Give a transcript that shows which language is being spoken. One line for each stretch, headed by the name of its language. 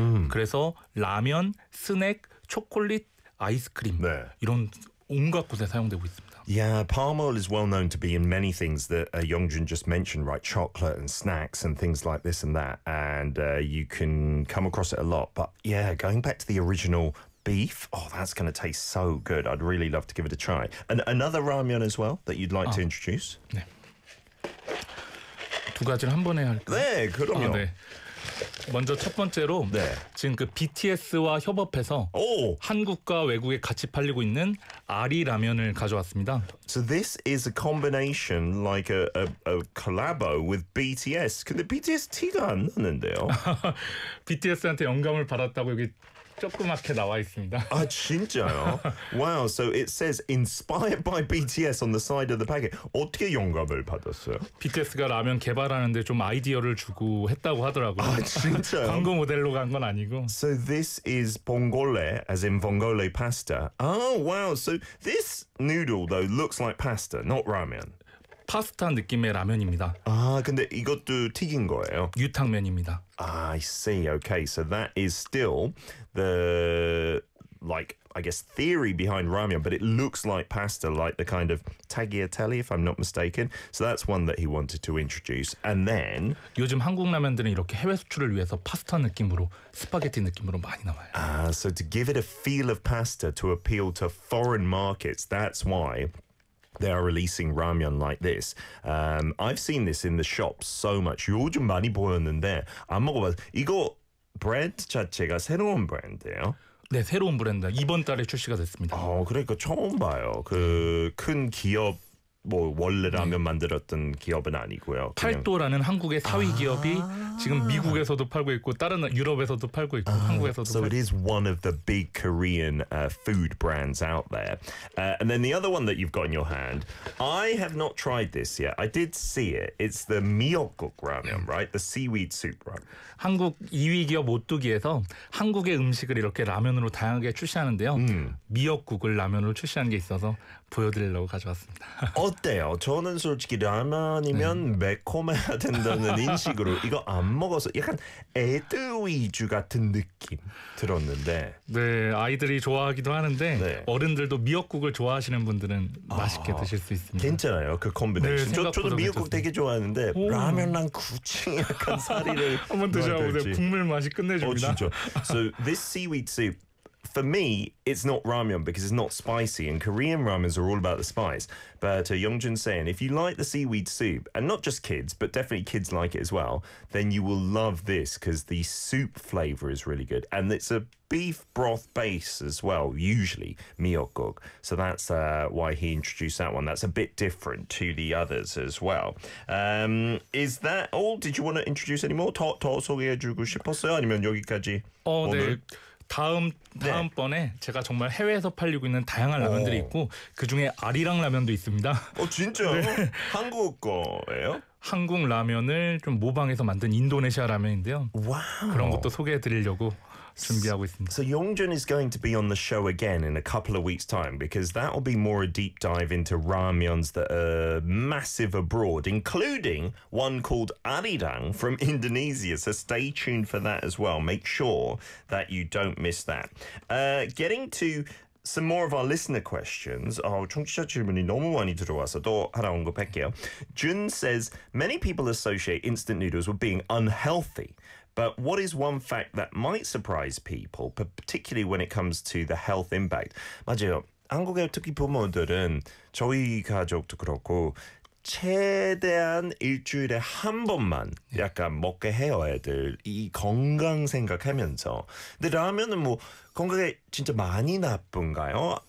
Korean: 그래서 라면, 스낵, 초콜릿, 아이스크림 네. 이런 온갖 곳에 사용되고 있습니다.
English: Yeah, palm oil is well known to be in many things that Yongjun just mentioned, right? Chocolate and snacks and things like this and that. And you can come across it a lot. But yeah, going back to the original beef, oh, that's going to taste so good. I'd really love to give it a try. And another ramyun as well that you'd like to introduce?
Korean: 네. 두 가지를 한 번에 할까요? 네, 그럼요. 네. 먼저 첫 번째로 네. 지금 그 BTS와 협업해서 오! 한국과 외국에 같이 팔리고 있는 아리 라면을 가져왔습니다.
English: So this is a combination like a collabo with BTS.
Korean: 근데 BTS 티가 안 나는데요. BTS한테 영감을 받았다고 여기 조그맣게 나와 있습니다. 아 진짜요? Wow.
English: So it says inspired by BTS on the side of the packet.
Korean: 어떻게 영감을 받았어요? BTS가 라면 개발하는데 좀 아이디어를 주고 했다고 하더라고요. 아 진짜요? 광고 모델로 간 건 아니고.
English: So this is vongole, as in vongole pasta. Oh wow. So this noodle though looks like pasta, not ramen.
Korean: 파스타 느낌의 라면입니다. 아, 근데 이것도 튀긴 거예요? 유탕면입니다.
English: I see. Okay, so that is still the, like, I guess, theory behind ramen, but it looks like pasta, like the kind of tagliatelle, if I'm not mistaken. So that's one that he wanted to introduce. And then...
Korean: 요즘 한국 라면들은 이렇게 해외 수출을 위해서 파스타 느낌으로, 스파게티 느낌으로 많이 나와요.
English: So to give it a feel of pasta, to appeal to foreign markets, that's why... They are releasing ramyun like this. I've seen this in the shops so much.
Korean: 요즘 많이 보였는데 안 먹어봤어요. 이거 브랜드 자체가 새로운 브랜드예요? 네, 새로운 브랜드. 이번 달에 출시가 됐습니다. 아, 그러니까 처음 봐요. 그 큰 기업, 뭐 원래 라면 네. 만들었던 기업은 아니고요. 팔도라는 한국의 사위 기업이 지금 미국에서도 팔고 있고 다른 유럽에서도 팔고 있고 한국에서도
English: So it is one of the big Korean food brands out there. And then the other one that you've got in your hand, I have not tried this yet. I did see it. It's the miyeokguk ramen, right? The seaweed soup ramen.
Korean: 한국 2위 기업 오뚜기에서 한국의 음식을 이렇게 라면으로 다양하게 출시하는데요. 미역국을 라면으로 출시하는 게 있어서 보여드리려고 가져왔습니다. 어때요? 저는 솔직히 라면이면 네. 매콤해야 된다는 인식으로 이거 안 먹어서 약간 애들 위주 같은 느낌 들었는데 네, 아이들이 좋아하기도 하는데 네. 어른들도 미역국을 좋아하시는 분들은 맛있게 드실 수 있습니다. 괜찮아요, 그 콤비네이션. 네, 저도 미역국 되게 좋아하는데 오. 라면랑 구찌 약간 사리를 한번 드셔보세요. 국물 맛이 끝내줍니다. 진짜.
English: So this seaweed soup For me, it's not ramyun because it's not spicy, and Korean ramens are all about the spice. But Yongjun's saying, if you like the seaweed soup, and not just kids, but definitely kids like it as well, then you will love this because the soup flavor is really good. And it's a beef broth base as well, usually, miyeokguk. So that's why he introduced that one. That's a bit different to the others as well. Is that all? Did you want to introduce any more?
Korean: 더 소개해주고 싶었어요? 아니면 여기까지? 네. 다음번에 제가 정말 해외에서 팔리고 있는 다양한 라면들이 있고 그중에 아리랑 라면도 있습니다. 진짜요? 네. 한국 거예요? 한국 라면을 좀 모방해서 만든 인도네시아 라면인데요. 와우. 그런 것도 소개해드리려고 준비하고 있습니다.
English: So Yongjun is going to be on the show again in a couple of weeks' time because that will be more a deep dive into ramyuns that are massive abroad, including one called Arirang from Indonesia. So stay tuned for that as well. Make sure that you don't miss that. Getting to some more of our listener questions.
Korean: 청취자 질문이 너무 많이 들어와서 또 하나 언급할게요.
English: Jun says, many people associate instant noodles with being unhealthy. But what is one fact that might surprise people, particularly when it comes to the health impact?
Korean: 맞아요. 한국의 특히 부모들은 저희 가족도 그렇고 최대한 일주일에 한 번만 약간 먹게 해요, 애들. 이 건강 생각하면서. 근데 라면은 뭐 건강에 진짜 많이 나쁜가요?